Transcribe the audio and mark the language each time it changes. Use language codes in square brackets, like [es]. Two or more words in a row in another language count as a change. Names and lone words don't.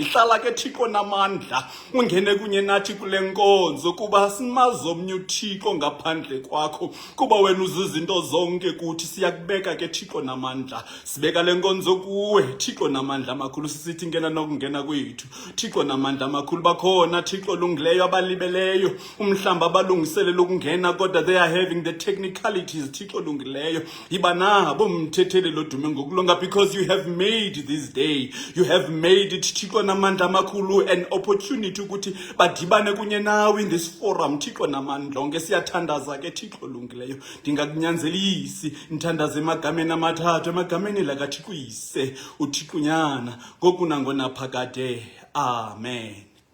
[xh] Hlala ke Thixo namandla ungene kunye nathi kule nkonzo, kuba simazi omnye uThixo ngaphandle kwakho, kuba wena uzizinto zonke kuthi. Siyakubeka ke Thixo namandla, sibeka le nkonzo kuwe Thixo namandla amakhulu, sisithi ngena nokungena kwethu Thixo namandla amakhulu. Bakhona Thixo lungileyo abalibeleyo umhlamba abalungisele lokungena, kodwa [en] they are having the technicalities [xh] Thixo lungileyo. Yiba nabo mthetheli lodume ngokulunga, [en] because you have made this day, you have made it [xh] Thixo namandla amakhulu [en] an opportunity [xh] ukuthi badibane kunye nawe [en] in this forum [xh] Thixo namandla onke. Siyathandaza ke Thixo lungileyo, ndingakunyanzelisi nthandaze emagameni amathathu, emagameni lakaThixo uyise, uThixo unyana, ngoku nangonaphakade. Amen.